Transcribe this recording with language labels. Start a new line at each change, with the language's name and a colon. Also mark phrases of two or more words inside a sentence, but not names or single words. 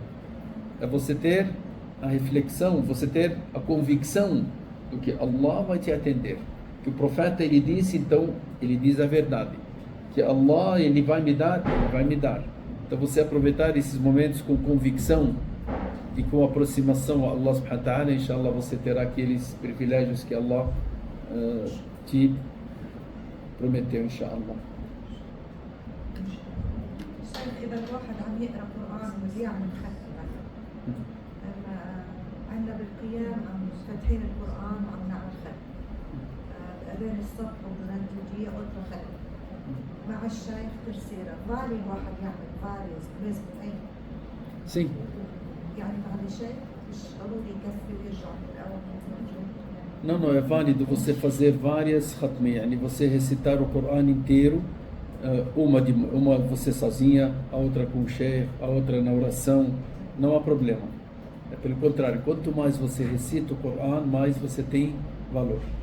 Portuguese: É você ter a reflexão, você ter a convicção do que Allah vai te atender. Que o profeta ele disse, então ele diz a verdade. Que Allah ele vai me dar, ele vai me dar. Então você aproveitar esses momentos com convicção e com aproximação a Allah
Arabic: سبحانه وتعالى,
Portuguese: inshallah você terá aqueles privilégios que Allah te prometeu, inshallah.
Arabic: إذا الواحد عم يقرأ قرآن ويعمل ختم عندنا بالقيام عم فاتحين القرآن وعم نعمل ختم بأذان الصبح وبأذان الفجر ألقى ختم مع الشيخ ترسيرة vale الواحد يعمل
Portuguese: várias vezes bem Sim.
Arabic: يعني بعد الشيخ مش ضروري يكفي ويرجع من الأول
Portuguese: Não, é válido você fazer várias khatmi, yani você recitar o Corão inteiro, uma você sozinha, a outra com o sheikh, a outra na oração, não há problema. É pelo contrário, quanto mais você recita o Corão, mais você tem valor.